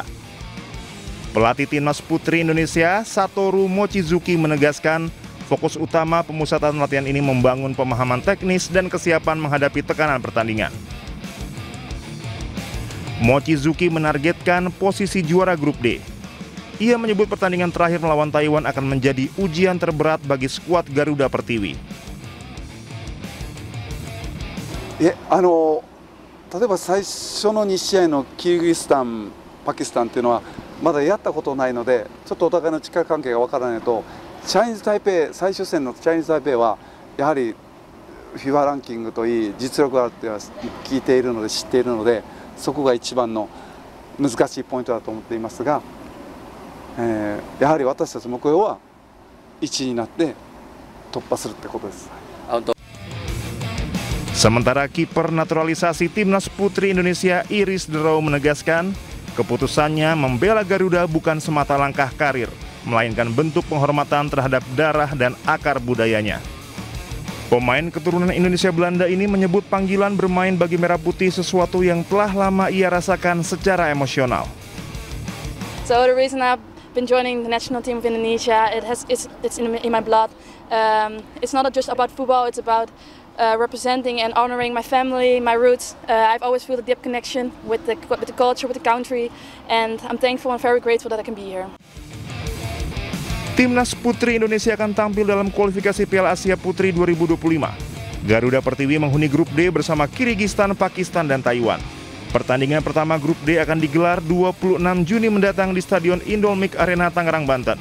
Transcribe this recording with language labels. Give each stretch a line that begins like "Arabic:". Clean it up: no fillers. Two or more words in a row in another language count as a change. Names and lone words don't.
Indonesian: Pelatih Timnas Putri Indonesia Satoru Mochizuki menegaskan fokus utama pemusatan latihan ini membangun pemahaman teknis dan kesiapan menghadapi tekanan pertandingan. Mochizuki menargetkan posisi juara grup D. Ia menyebut pertandingan terakhir melawan Taiwan akan menjadi ujian terberat bagi skuad Garuda Pertiwi.
Japanese: 例えば最初の2試合のキルギスタン、パキスタンっていうのはまだやったことないので、ちょっとお互いの力関係がわからないと、チャイニーズ・タイペイ、最終戦のチャイニーズ・タイペイはやはり FIFA ランキングといい実力があるって聞いているので知っているので、そこが一番の難しいポイントだと思っていますが、やはり私たち目標は1位になって突破するってことです。
Indonesian: Sementara kiper naturalisasi Timnas Putri Indonesia Iris Derau menegaskan keputusannya membela Garuda bukan semata langkah karir, melainkan bentuk penghormatan terhadap darah dan akar budayanya. Pemain keturunan Indonesia Belanda ini menyebut panggilan bermain bagi Merah Putih sesuatu yang telah lama ia rasakan secara emosional.
English: So the reason I've been joining the national team of Indonesia, it's in my blood. It's not just about football, it's about representing and honoring my family, my roots. I've always felt a deep connection with the culture, with the country, and I'm thankful and very grateful that I can be here.
Indonesian: Timnas Putri Indonesia akan tampil dalam kualifikasi Piala Asia Putri 2025. Garuda Pertiwi menghuni grup D bersama Kirgistan, Pakistan, dan Taiwan. Pertandingan pertama grup D akan digelar 26 Juni mendatang di Stadion Indomik Arena Tangerang, Banten.